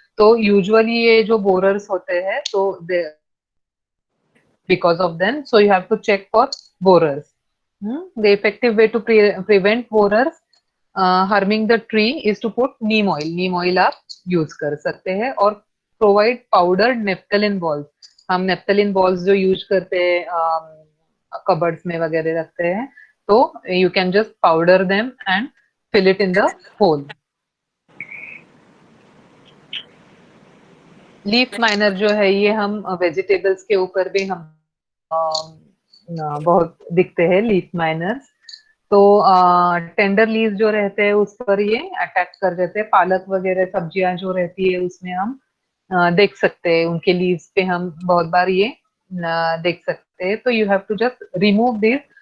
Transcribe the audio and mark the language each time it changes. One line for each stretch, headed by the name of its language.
Hindi: तो यूजुअली ये जो बोरर्स होते हैं तो
English: because of them, so you have to check for borers. The effective way to prevent borers harming the tree is to put neem oil. neem oil
Hindi: आप use कर सकते हैं,
English: और provide powdered naphthalene balls.
Hindi: हम naphthalene balls जो use करते हैं cupboards में वगैरह रखते हैं, तो
English: you can just powder them and fill it in the hole.
Hindi: Leaf miner जो है ये हम वेजिटेबल्स के ऊपर भी हम बहुत दिखते हैं लीफ माइनर्स. तो टेंडर लीव्स जो रहते हैं उस पर ये अटैक कर देते हैं. पालक वगैरह सब्जियां जो रहती है उसमें हम देख सकते हैं, उनके लीव्स पे हम बहुत बार ये देख सकते हैं. तो
English: You have to just remove this.